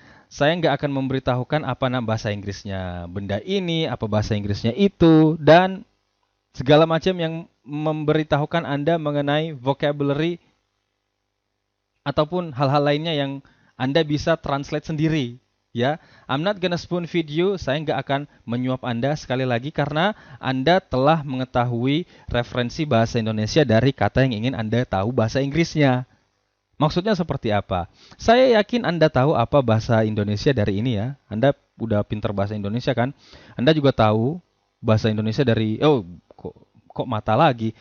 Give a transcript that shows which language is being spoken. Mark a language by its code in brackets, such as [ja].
[id] Saya nggak akan memberitahukan apa nama bahasa Inggrisnya benda ini, apa bahasa Inggrisnya itu, dan segala macam yang memberitahukan Anda mengenai vocabulary ataupun hal-hal lainnya yang Anda bisa translate sendiri. [en] Ya, I'm not gonna spoon feed you. [id] Saya nggak akan menyuap Anda sekali lagi karena Anda telah mengetahui referensi bahasa Indonesia dari kata yang ingin Anda tahu bahasa Inggrisnya. Maksudnya seperti apa? Saya yakin Anda tahu apa bahasa Indonesia dari ini ya. Anda udah pintar bahasa Indonesia kan? Anda juga tahu bahasa Indonesia dari kok mata lagi.